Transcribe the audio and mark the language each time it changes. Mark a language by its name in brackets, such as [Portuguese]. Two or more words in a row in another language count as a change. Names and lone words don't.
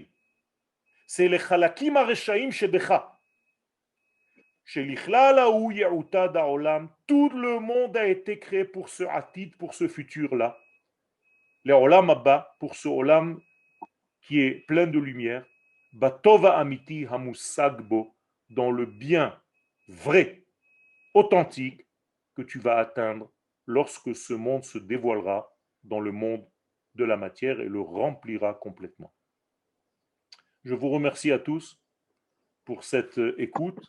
[French] C'est les [Hebrew] חלקים הרחוקים שבך. [French] Tout le monde a été créé pour ce atid, pour ce futur-là. Le [Hebrew] עולם הבא, [French] pour ce olam qui est plein de lumière. [Hebrew] בטובה האמיתית המושגת בו, [French] dans le bien vrai, authentique, que tu vas atteindre lorsque ce monde se dévoilera dans le monde de la matière et le remplira complètement. Je vous remercie à tous pour cette écoute.